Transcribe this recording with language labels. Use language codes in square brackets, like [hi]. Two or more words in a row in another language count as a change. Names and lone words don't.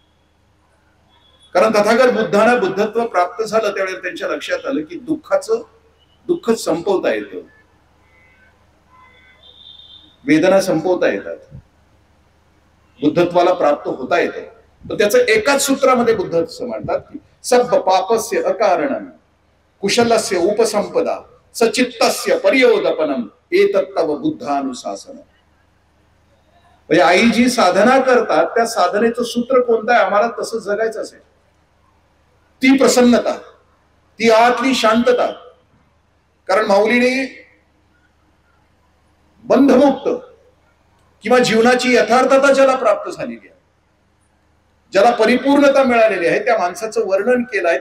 [mr] कारण तथागत बुद्धांना बुद्धत्व प्राप्त झालं त्यावेळेला त्यांच्या लक्षात आलं की दुःखाचं दुःख संपवता येतं, वेदना संपवता येतात, बुद्धत्वाला प्राप्त होता येतं. तर त्याचं एकाच सूत्रामध्ये बुद्ध असं म्हणतात की [pi] सब पापस्य अकारणम कुशलस्य उपसंपदा सचित्तस्य पर्योदपनम एतत्तव बुद्धानुशासन. [mr] म्हणजे आई जी साधना करतात त्या साधनेचं सूत्र कोणतं आहे? आम्हाला तसं जगायचं असेल, ती प्रसन्नता, ती आतली शांतता. कारण माऊलीने बंधमुक्त किंवा जीवनाची यथार्थता ज्याला प्राप्त झालेली आहे, ज्याला परिपूर्णता मिळालेली आहे, त्या माणसाचं वर्णन केलं आहे.